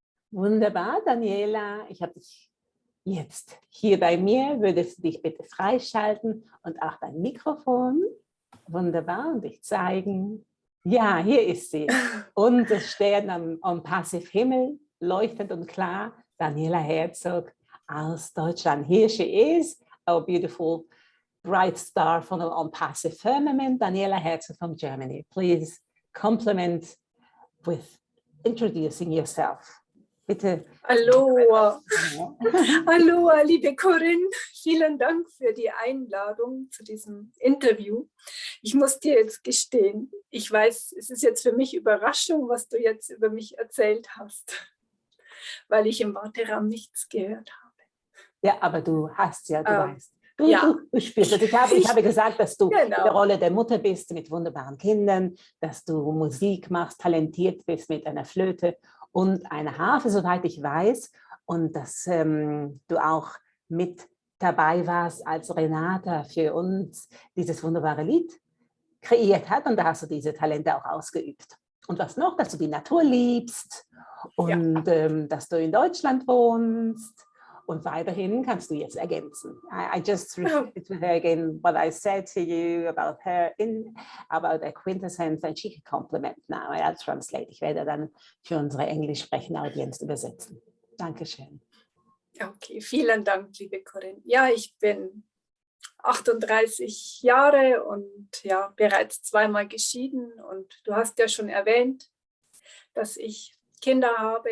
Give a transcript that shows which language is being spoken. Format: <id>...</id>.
<de>Wunderbar, Daniela. Ich habe dich jetzt hier bei mir. Würdest du dich bitte freischalten und auch dein Mikrofon? Wunderbar, und dich zeigen. Ja, hier ist sie. Unser Stern am ONPASSIVE Himmel, leuchtend und klar. Daniela Herzog aus Deutschland.</de> <en>Here she is, our beautiful bright star from the ONPASSIVE firmament, Daniela Herzog from Germany. Please compliment with introducing yourself.</en> <de>Bitte. Aloha. Aloha, liebe Corinne. Vielen Dank für die Einladung zu diesem Interview. Ich muss dir jetzt gestehen, ich weiß, es ist jetzt für mich Überraschung, was du jetzt über mich erzählt hast, weil ich im Warteraum nichts gehört habe. Ja, aber du hast ja, du weißt. Ja. Du spürst es. Ich habe gesagt, dass du Genau. in der Rolle der Mutter bist mit wunderbaren Kindern, dass du Musik machst, talentiert bist mit einer Flöte und einer Harfe, soweit ich weiß. Und dass du auch mit dabei warst, als Renata für uns dieses wunderbare Lied kreiert hat. Und da hast du diese Talente auch ausgeübt. Und was noch? Dass du die Natur liebst und dass du in Deutschland wohnst. Und weiterhin kannst du jetzt ergänzen.</de> <en>I just repeated to her again what I said to you about her, about the quintessence, and she can compliment now. I'll translate.</en> <de>Ich werde dann für unsere englisch sprechende Audienz übersetzen. Dankeschön. Okay, vielen Dank, liebe Corinne. Ja, ich bin 38 Jahre und ja, bereits zweimal geschieden. Und du hast ja schon erwähnt, dass ich Kinder habe.</de>